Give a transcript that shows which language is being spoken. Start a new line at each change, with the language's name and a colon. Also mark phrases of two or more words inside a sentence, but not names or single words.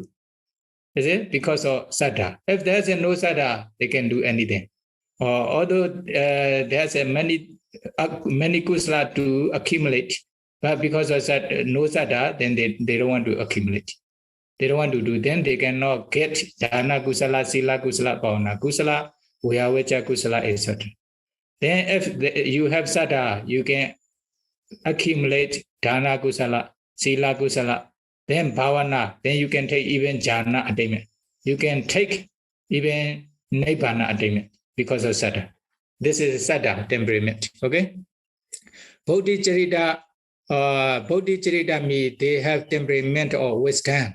English: Is it? Because of Saddha. If there's no Saddha, they can do anything. Although there's many kusala to accumulate, but because of no Saddha, then they don't want to accumulate. They don't want to do. Then they cannot get
Pali: dana kusala, sila kusala, bhavana kusala, Uyavacha kusala,
English: etc. Then if you have Saddha, you can accumulate
Pali: dana kusala, sila kusala,
English: then bhavana, then you can take even jhana attainment. You can take even nibbana attainment because of Saddha. This is Saddha temperament. Okay? Bodhicharita means they have temperament or wisdom.